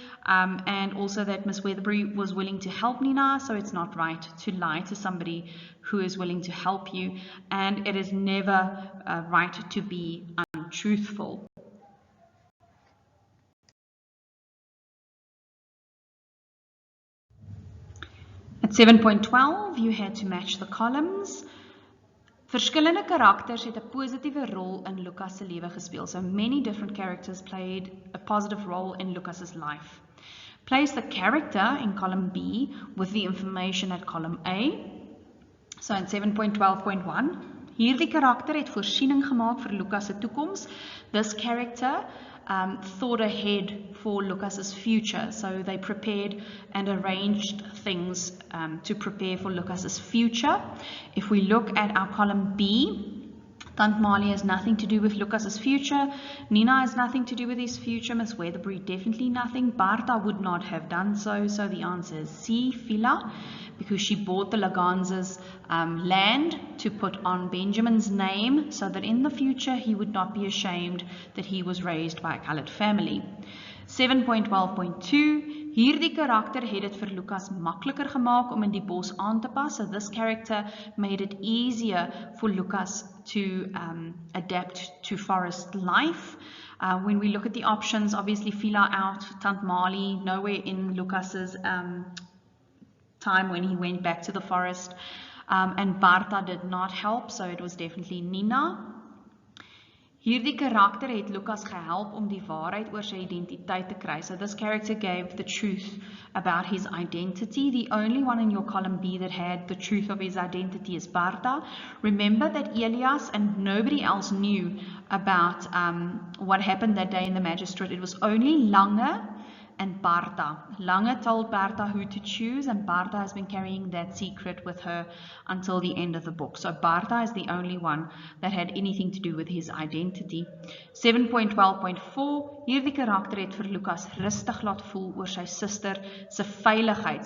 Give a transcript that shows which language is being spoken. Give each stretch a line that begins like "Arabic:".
English: And also that Miss Weatherbury was willing to help Nina, so it's not right to lie to somebody who is willing to help you. And it is never right to be untruthful. At 7.12, you had to match the columns.
Afrikaans: Verskillende karakters het 'n positiewe rol in Lucas se lewe gespeel.
English: So many different characters played a positive role in Lucas's life. Place the character in column B with the information at column A.
Afrikaans: So in 7.12.1, hierdie karakter het voorsiening gemaak vir Lucas se toekoms.
English: This character thought ahead for Lucas's future. So they prepared and arranged things to prepare for Lucas's future. If we look at our column B, Tant Mali has nothing to do with Lucas's future. Nina has nothing to do with his future. Miss Weatherbury definitely nothing. Bartha would not have done so. So the answer is C, FIELA, because she bought the Laganz's land to put on Benjamin's name so that in the future he would not be ashamed that he was raised by a colored family.
Afrikaans: 7.12.2, hierdie karakter het dit vir Lucas makliker gemaak om in die bos aan te pas.
English: So this character made it easier for Lucas to adapt to forest life. When we look at the options, obviously FIELA out, Tant Mali nowhere in Lucas's time when he went back to the forest. And Bartha did not help, so it was definitely Nina.
Afrikaans: Hierdie karakter het Lucas gehelp om die waarheid oor sy identiteit te kry.
English: So this character gave the truth about his identity. The only one in your column B that had the truth of his identity is Bartha. Remember that Elias and nobody else knew about what happened that day in the magistrate. It was only Lange and Bartha. Lange told Bartha who to choose, and Bartha has been carrying that secret with her until the end of the book. So Bartha is the only one that had anything to do with his identity.
Afrikaans: 7.12.4 Hierdie karakter het vir Lucas rustig laat voel oor sy suster se veiligheid.